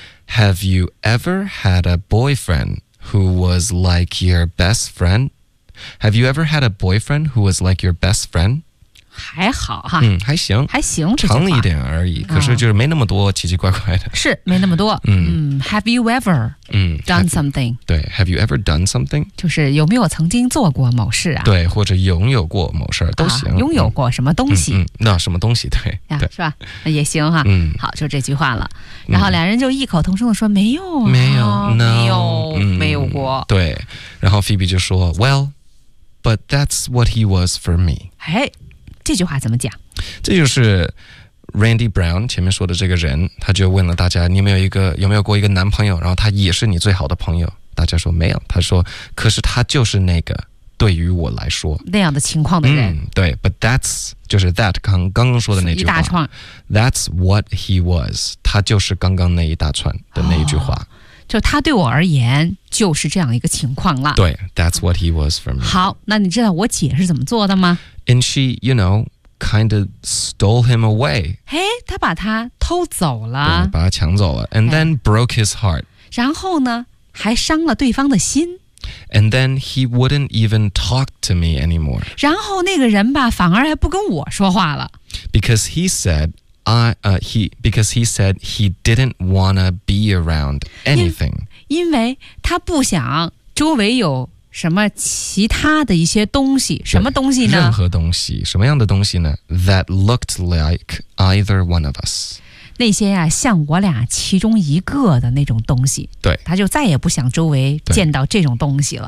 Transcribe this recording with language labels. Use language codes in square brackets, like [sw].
[en] Have you ever had a boyfriend who was like your best friend? Have you ever had a boyfriend who was like your best friend? [zh] 还好哈，还行，还行，长一点而已。可是就是没那么多奇奇怪怪的，是没那么多。 [en] Have you ever？ done something，对 ，Have you ever done something？ [zh] 就是有没有曾经做过某事啊？对，或者拥有过某事都行、拥有过什么东西？那什么东西？对，呀，是吧？也行哈。好，就这句话了。然后两人就异口同声的说：“没有，没有，没有，没有过。” 对。然后 Phoebe 就说 [en] ：“Well, but that's what he was for me。” [zh] 哎，这句话怎么讲？这就是。 Randy Brown 前面说的这个人，他就问了大家，你有没有一个有没有过一个男朋友，然后他也是你最好的朋友，大家说没有，他说可是他就是那个对于我来说那样的情况的人、对 [en] but that's [zh] 就是 that 刚刚说的那句话一大串 [en] that's what he was [zh] 他就是刚刚那一大串的那一句话、就他对我而言就是这样一个情况了。对 [en] ，That's what he was for me. [zh] 好，那你知道我姐是怎么做的吗 [en] ？And she, you know, kind of stole him away. [zh] 嘿，她把他偷走了，把他抢走了 ， [en] and then broke his heart. [zh] 然后呢，还伤了对方的心。 [en] And then he wouldn't even talk to me anymore. [zh] 然后那个人吧，反而还不跟我说话了。 [en] Because he said he didn't wanna be around anything. [zh] 因为他不想周围有什么其他的一些东西，什么东西呢？任何东西，什么样的东西呢 ？ [en] That looked like either one of us. [zh] 那些呀、啊，像我俩其中一个的那种东西。对，他就再也不想周围见到这种东西了。